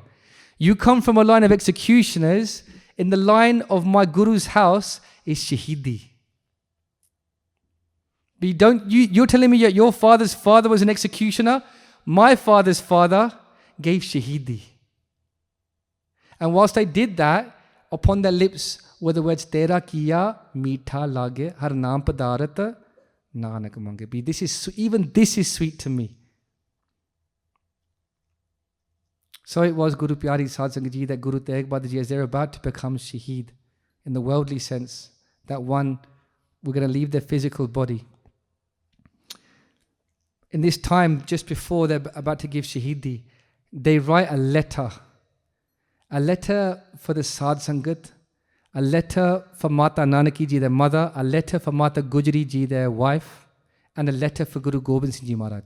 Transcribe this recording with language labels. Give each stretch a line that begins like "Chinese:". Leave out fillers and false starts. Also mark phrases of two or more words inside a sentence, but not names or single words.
English: You come from a line of executioners. In the line of my Guru's house is Shaheedi. But you're telling me that your father's father was an executioner? My father's father gave Shaheedi. And whilst they did that, upon their lips were the words,
Punjabi: ਤੇਰਾ ਕੀਆ ਮੀਠਾ ਲਾਗੈ ਹਰਿ ਨਾਮੁ ਪਦਾਰਥੁ ਨਾਨਕੁ ਮਾਂਗੈ.
English: This is sweet to me. So it was Guru Pyari Sahib Sangat Ji that Guru Tegh Bahadur Ji, as they're about to become Shaheed, in the worldly sense, that one, we're going to leave their physical body. In this time, just before they're about to give Shaheedi, they write a letter for the Sadh Sangat, a letter for Mata Nanaki Ji, their mother, a letter for Mata Gujri Ji, their wife, and a letter for Guru Gobind Singh Ji Maharaj.